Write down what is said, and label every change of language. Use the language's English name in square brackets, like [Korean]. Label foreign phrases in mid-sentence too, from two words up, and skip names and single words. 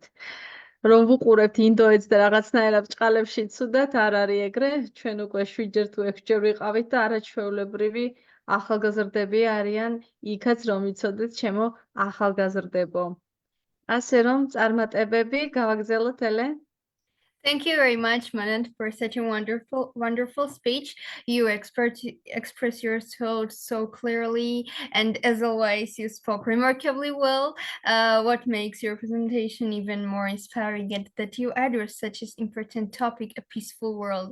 [Georgian] რომ ვუყურებთ ინდოეთს და რაღაცნაირად ჭყალებში ცუდად, არ არის ეგრე, ჩვენ უკვე 7-ჯერ თუ 6-ჯერ ვიყავით და არაჩვეულებრივი ახალგაზრდები არიან იქაც, რომ იცოდეთ ჩემო ახალგაზრდებო. ასე რომ წარმატებები, გავაგზავნოთ ელე. [English] Thank you very much, Manant, for such a wonderful speech. You express your thoughts so clearly, and as always, you spoke remarkably well. What makes your presentation even more inspiring is that you address such an important topic, a peaceful world.